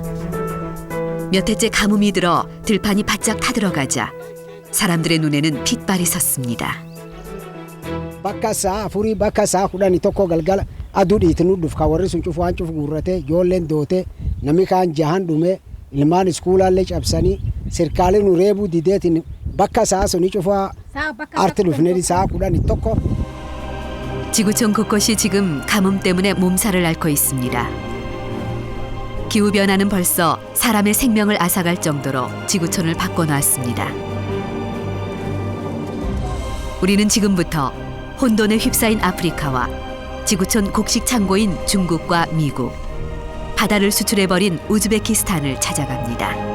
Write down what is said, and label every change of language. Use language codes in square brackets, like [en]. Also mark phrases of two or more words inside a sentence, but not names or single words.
[ko] 몇 해째 가뭄이 들어 들판이 바짝 타들어가자 사람들의 눈에는 핏발이 섰습니다. [om] Bakka sa'a afurii bakka sa'a 11 galgala aduu dhiituuf kawarri sun cufu waan cufu guurrate ijoolleen doote namni kaan jahan dhume ilmaan iskuulaallee cabsanii sirkaaleen nu reebuu dideetiin bakka sa'a suni cufa arti dhufnee sa'a 11. [ko] 지구촌 곳곳이 지금 가뭄 때문에 몸살을 앓고 있습니다. 기후변화는 벌써 사람의 생명을 앗아갈 정도로 지구촌을 바꿔놓았습니다. 우리는 지금부터 혼돈에 휩싸인 아프리카와 지구촌 곡식 창고인 중국과 미국, 바다를 수출해버린 우즈베키스탄을 찾아갑니다.